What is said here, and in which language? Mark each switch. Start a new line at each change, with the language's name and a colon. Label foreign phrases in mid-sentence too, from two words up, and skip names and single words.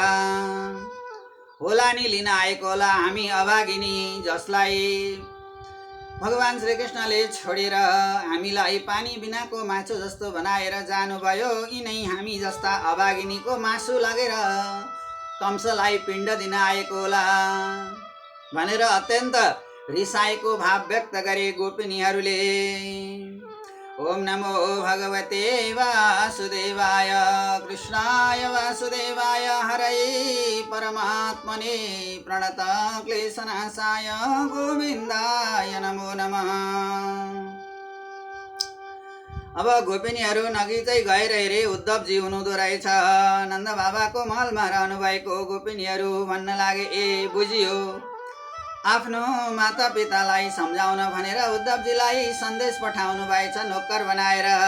Nepali: होला नि लिन आएको होला हामी अभागिनी जसलाई भगवान श्रीकृष्णले छोडेर हामीलाई पानी बिनाको मासु जस्तो बनाएर जानुभयो। यिनै हामी जस्ता अभागिनीको मासु लगेर कंसलाई पिण्ड दिन आएको होला भनेर अत्यन्त रिसाएको भाव व्यक्त गरे गोपिनीहरूले।
Sanskrit: ओम नमो भगवते वासुदेवाय कृष्णाय वासुदेवाय हरै परमात्मने प्रणत क्लेशनाशाय गोविन्दाय नमो नमः।
Nepali: अब गोपिनीहरू नगिचै गएर हेरे उद्धवजी हुनुहुँदो रहेछ। नन्द बाबाको महलमा रहनुभएको गोपिनीहरू भन्न लागे, ए बुझियो, आफ्नो माता पितालाई सम्झाउन भनेर उद्धवजीलाई सन्देश पठाउनु भएछ नोकर बनाएर।